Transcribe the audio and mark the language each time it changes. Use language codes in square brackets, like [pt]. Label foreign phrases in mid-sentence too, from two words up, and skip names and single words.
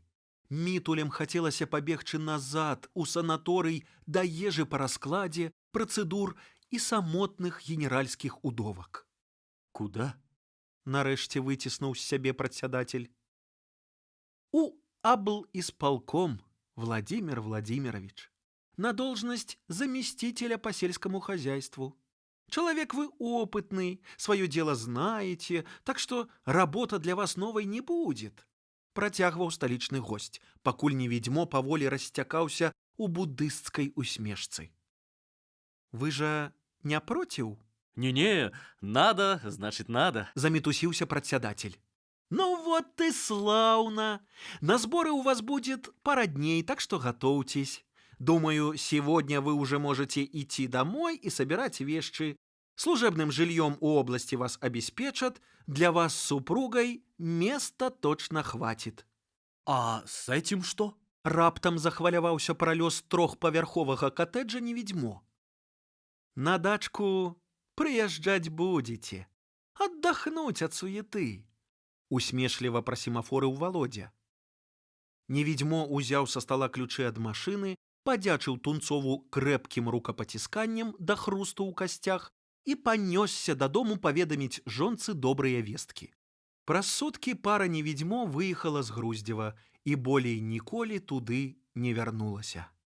[be] Мітулем хацелася пабегчы назад у санаторый да ежы па раскладзе, працэдур і самотных генеральскіх удовак. [ru] Куда? [be] Нарэшце выціснуў з сябе прадсядатель. [ru] У облисполком, Владимир Владимирович, на должность заместителя по сельскому хозяйству. Человек вы опытный, свое дело знаете, так что работа для вас новой не будет. [be] Працягваў сталічны госць, пакуль невідьмо паволі расцякаўся у будысцкай усмешцы. [ru] Вы же не проціў? Не-не, надо, значит надо. [be] Замітусіўся прадсядатель. [ru] Ну вот и славно. На сборы у вас будет пара дней, так что готовьтесь. Думаю, сегодня вы уже можете идти домой и собирать вещи. Служебным жильем у области вас обеспечат. Для вас с супругой места точно хватит. А с этим что? [be] Раптам захваляваўся пра лёс трохпавярховага катэджа невідьмо. [ru] На дачку прыязджаць будете. Отдохнуть от суеты. [be] Усмешліва прасімафорыў Володя. Невідьмо узяў са стала ключы ад машыны, падзячыў Тунцову крэпкім рукапацісканнем да хрусту ў касцях і панёсся дадому паведаміць жонцы добрыя весткі. Праз суткі пара невідьмо выехала з Груздзева і болей ніколі туды не вярнулася.